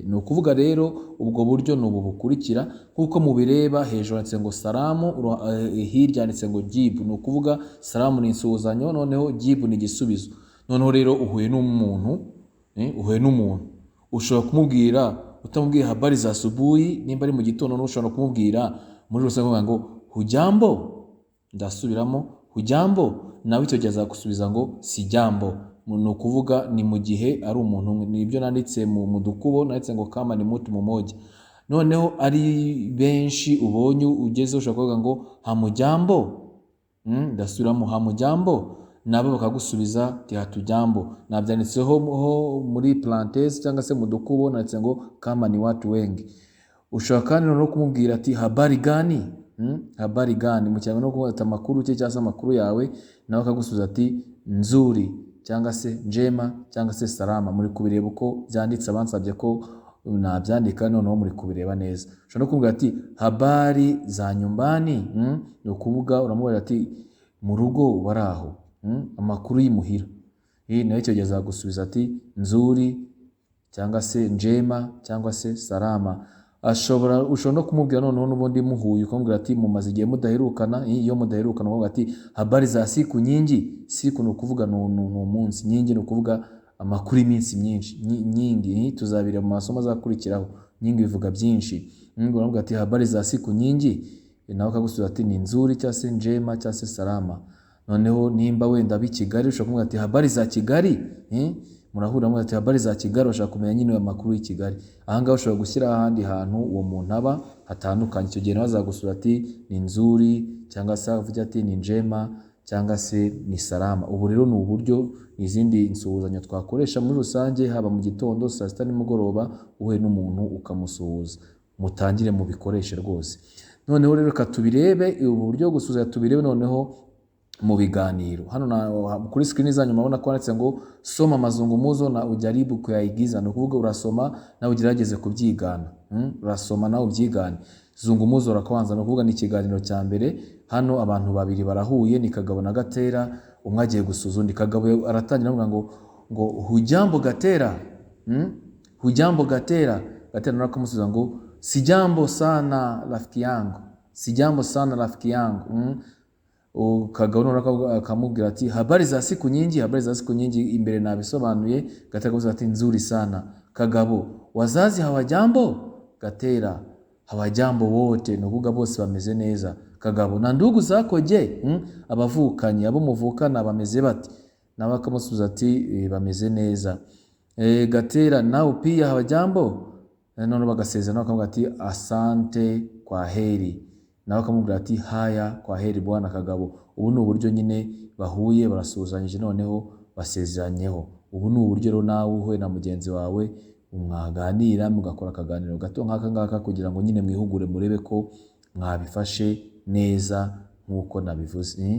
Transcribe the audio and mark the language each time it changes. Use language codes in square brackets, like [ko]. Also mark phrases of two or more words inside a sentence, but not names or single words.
[rw] Ni ukuvuga rero ubwo buryo ni ubu bukurikira kuko mubireba. Hejuru handitse ngo salamu, hirya handitse ngo jibu. Ni ukuvuga salamu ni insuhuzanyo, noneho jibu ni igisubizo. Noneho rero uhuye n'umuntu ushobora kumubwira, utamubwiye [sw] habari za asubuhi, [rw] nimba ari mu gitondo ushobora kumubwira muri rusange ngo hujambo. Ndasubiramo, hujambo. Nawe icyo gihe azagusubiza ngo sijambo. Ni ukuvuga ni mu gihe ari umuntu. Nibyo nanditse mu dukubo, nanditse ngo [sw] kama ni mutu mmoja. [rw] Noneho ari benshi ubonye ugeze ushobora kuvuga ngo hamujambo. Ndasubiramo, hamujambo. Nabo bakagusubiza ati hatujambo. Nabyanditseho muri parenthèse cyangwa se mu dukubo, nanditse ngo [sw] kama ni watu wengi. [rw] Ushobora kandi no kumubwira ati [sw] habari gani. Habari gani [rw] mu cyangwa no kuvuga amakuru cye cyangwa se amakuru yawe, nawe akagusubiza ati nzuri cyangwa se njema cyangwa se salama. Muri kubireba uko byanditse, abansabye ko nabyandika, noneho muri kubireba neza. Ushobora no kumubwira ati [sw] habari za nyumbani. [rw] Ni ukuvuga uramubwira ati mu rugo baraho, amakuru y'imuhira. Nawe icyo gihe azagusubiza ati nzuri cyangwa se njema cyangwa se salama. Ushobora no kumubwira noneho n'ubundi muhuye, ukamubwira ati mumaze igihe mudaherukana. Iyo mudaherukana ukamubwira ati [sw] habari za siku nyingi. [rw] Siku ni ukuvuga ni umunsi, nyingi ni ukuvuga amakuru y'iminsi myinshi. Nyingi tuzabira mu masomo azakurikiraho. Nyingi bivuga byinshi. Uramubwira ati [sw] habari za siku nyingi, [rw] nawe akagusubiza ati ni nzuri cyangwa se njema cyangwa se salama. Noneho nimba wenda b'i Kigali, ushobora kumubwira ati [sw] habari za Kigali. [rw] Murahura ati [sw] habari za Kigali, [rw] ushaka kumenya nyine amakuru y'i Kigali. Ahangaha ushobora gushyira ahandi hantu uwo muntu aba hatandukanye. Icyo gihe nawe azagusubiza ati ni nzuri cyangwa se avuga ati ni njema cyangwa se ni salama. Ubu rero ni uburyo izindi nsuhuzanyo twakoresha muri rusange, haba mu gitondo, saa sita, nimugoroba. Uhuye n'umuntu ukamusuhuza, mutangire mu bikoreshe rwose. Noneho rero reka tubirebe ubu buryo gusuhuza, tubirebe noneho mu biganiro. Hano kuri screen zanyu murabona ko handitse ngo [sw] soma mazungumzo na ujaribu kuyaigiza. [rw] Ni ukuvuga urasoma nawe ugerageze kubyigana. Urasoma nawe ubyigane. [sw] Zungumuzo rakabanza, [rw] ni ukuvuga ni ikiganiro cya mbere. Hano abantu babiri barahuye, ni Kagabo na Gatera. Umwe agiye gusuhuza undi. Kagabo aratangira avuga ngo hujambo Gatera. Hujambo Gatera. Gatera nawe akamusubiza ngo [sw] sijambo sana rafiki yangu. Sijambo sana rafiki yangu. [rw] Kagabo akamubwira ati [sw] habari za siku nyingi. Habari za siku nyingi [rw] imbere nabisobanuye. Gatera akamusubiza ati [sw] nzuri sana. Kagabo wazazi hawajambo. Gatera hawajambo wote. [rw] Ni ukuvuga bose bameze neza. [sw] Kagabo na ndugu zako je? [rw] Abavukanye, abo muvukana bameze bati? Nawe akamusubiza ati bameze neza. [sw] Gatera nao pia hawajambo. [rw] None bagasezerana, akamubwira ati [sw] asante kwa heri. [rw] nawe akamubwira ati [sw] haya kwa heri bwana Kagabo. [rw] Ubu ni uburyo nyine bahuye barasuhuzanyije noneho basezeranyeho. Ubu ni uburyo rero nawe uhuye na mugenzi wawe mwaganira mugakora akaganiro gato nk'aka ngaka kugira ngo nyine mwihugure murebe ko mwabifashe neza nk'uko nabivuze.